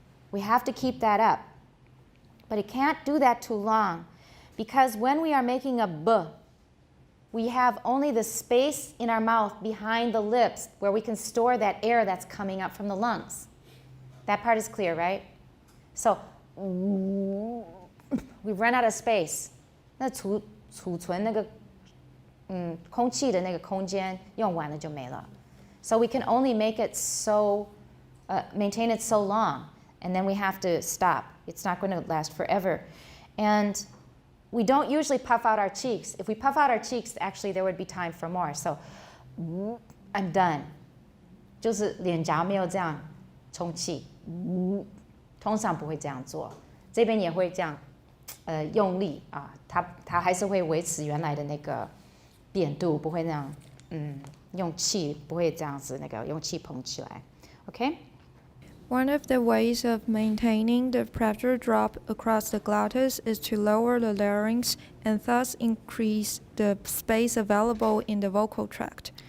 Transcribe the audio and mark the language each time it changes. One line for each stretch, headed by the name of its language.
English: We have to keep that up. But it can't do that too long, because when we are making a B, we have only the space in our mouth behind the lips where we can store that air that's coming up from the lungs. That part is clear, right? So we've run out of space.
Chinese: 那储存那个空气的那个空间用完了就没了。
English: So we can only make it so, maintain it so long, and then we have to stop. It's not going to last forever. And we don't usually puff out our cheeks. If we puff out our cheeks, actually there would be time for more. So I'm done.
Chinese: 就是脸颊没有这样充气，通常不会这样做。这边也会这样，用力啊，它还是会维持原来的那个扁度，不会那样，用气不会这样子，那个用气捧起来。
English: Okay? One of the ways of maintaining the pressure drop across the glottis is to lower the larynx and thus increase the space available in the vocal tract.